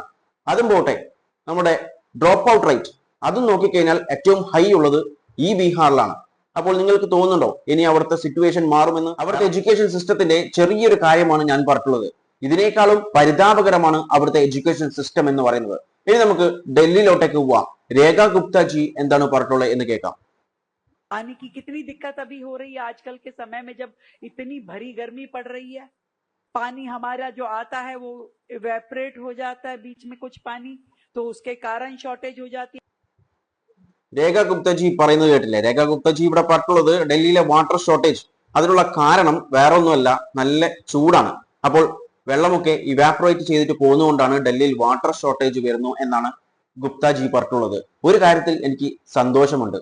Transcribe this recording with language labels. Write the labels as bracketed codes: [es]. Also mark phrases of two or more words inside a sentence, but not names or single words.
[ml] അതും പോട്ടെ, നമ്മുടെ [en] drop out rate [ml] അതും നോക്കിക്കഴിഞ്ഞാൽ ഏറ്റവും ഹൈ ഉള്ളത് ഈ ബീഹാറിലാണ്. അപ്പോൾ നിങ്ങൾക്ക് തോന്നുന്നുണ്ടോ ഇനി അവിടുത്തെ സിറ്റുവേഷൻ മാറുമെന്ന്? അവിടുത്തെ [en] education systemത്തിന്റെ [ml] ചെറിയൊരു കാര്യമാണ് ഞാൻ പറഞ്ഞിട്ടുള്ളത്. ഇതിനേക്കാളും പരിതാപകരമാണ് അവിടുത്തെ [en] education system [ml] എന്ന് പറയുന്നത്. ഇനി നമുക്ക് ഡൽഹിയിലോട്ടേക്ക് പോവാം. രേഖ ഗുപ്ത ജി എന്താണ് പറഞ്ഞിട്ടുള്ളത് എന്ന് കേൾക്കാം. [hi] पानी की कितनी दिक्कत अभी हो रही है आजकल के समय में, जब इतनी भरी गर्मी पड़ रही है। पानी हमारा जो आता है वो इवेपोरेट हो जाता है बीच में कुछ पानी, तो उसके कारण शॉर्टेज हो जाती है. [ml] രേഖ ഗുപ്തജി പറയുന്നത് കേട്ടില്ലേ? രേഖ ഗുപ്തജി ഇവിടെ പറഞ്ഞിട്ടുള്ളത് ഡൽഹിയിലെ [en] water shortage [ml] അതിനുള്ള കാരണം വേറെ ഒന്നുമല്ല, നല്ല ചൂടാണ്. അപ്പോൾ വെള്ളമൊക്കെ ഇവാപ്പറേറ്റ് ചെയ്തിട്ട് പോകുന്നതുകൊണ്ടാണ് ഡൽഹിയിൽ [en] water shortage [ml] വരുന്നു എന്നാണ് ഗുപ്താജി പറഞ്ഞിട്ടുള്ളത്. ഒരു കാര്യത്തിൽ എനിക്ക് സന്തോഷമുണ്ട്.